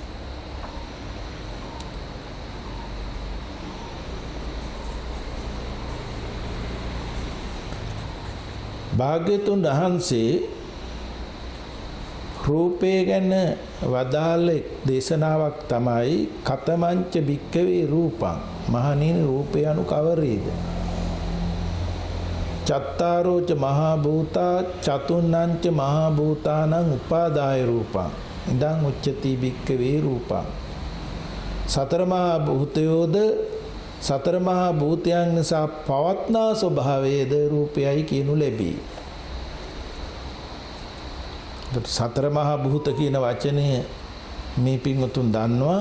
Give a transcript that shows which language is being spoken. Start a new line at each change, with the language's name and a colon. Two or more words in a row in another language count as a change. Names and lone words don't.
Sinhala: භාග්‍යතුන් වහන්සේ රූපය ගැන වදාළ දේශනාවක් තමයි
Pali: කතමංච භික්ඛවේ රූපං.
Sinhala: මහණෙනි රූපය anu කවරේද?
Pali: චත්තාරෝච මහා භූතා චතුන්නංච මහා භූතානං උපාදාය රූපං. ඉදං උච්චති භික්ඛවේ රූපං.
Sinhala: සතර මහා භූතයෝද සතර මහා භූතයන් නිසා පවත්නා ස්වභාවයේද රූපයයි කියනු ලැබේ. සතර මහා භූත කියන වචනය මේ පින්වතුන් දන්නවා.